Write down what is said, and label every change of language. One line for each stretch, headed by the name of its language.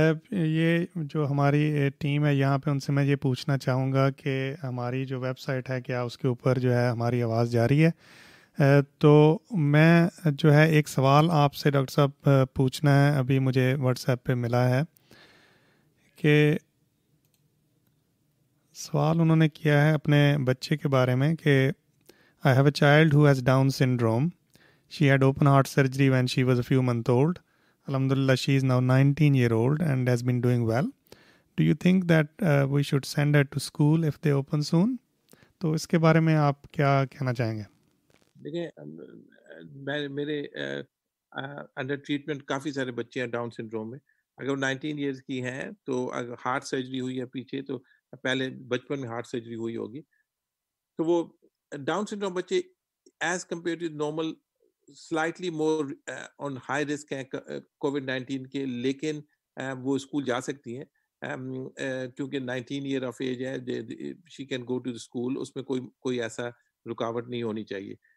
Urdu: یہ جو ہماری ٹیم ہے یہاں پہ، ان سے میں یہ پوچھنا چاہوں گا کہ ہماری جو ویب سائٹ ہے کیا اس کے اوپر جو ہے ہماری آواز جا رہی ہے؟ تو میں جو ہے ایک سوال آپ سے ڈاکٹر صاحب پوچھنا ہے، ابھی مجھے واٹس ایپ پہ ملا ہے کہ سوال انہوں نے کیا ہے اپنے بچے کے بارے میں کہ
English: I have a child who has Down syndrome. She had open heart surgery when she was a few months old. Alhamdulillah, she is now 19-year-old and has been doing well. Do you think that we should send her to school if they open soon?
Urdu: تو اس کے بارے میں آپ کیا کہنا چاہیں گے؟ دیکھیں، میرے انڈر ٹریٹمنٹ کافی سارے بچے ہیں ڈاؤن سنڈروم میں. اگر 19 ایئرس کی ہیں تو اگر ہارٹ سرجری ہوئی ہے پیچھے، تو پہلے بچپن میں ہارٹ سرجری ہوئی ہوگی، تو وہ ڈاؤن سنڈروم بچے
English: as compare to normal slightly more on high risk
Urdu: ہیں کووڈ-19 کے، لیکن وہ اسکول جا سکتی ہیں کیونکہ 19 ایئر آف ایج ہے،
English: she can go to school,
Urdu: اس میں کوئی ایسا رکاوٹ نہیں ہونی چاہیے.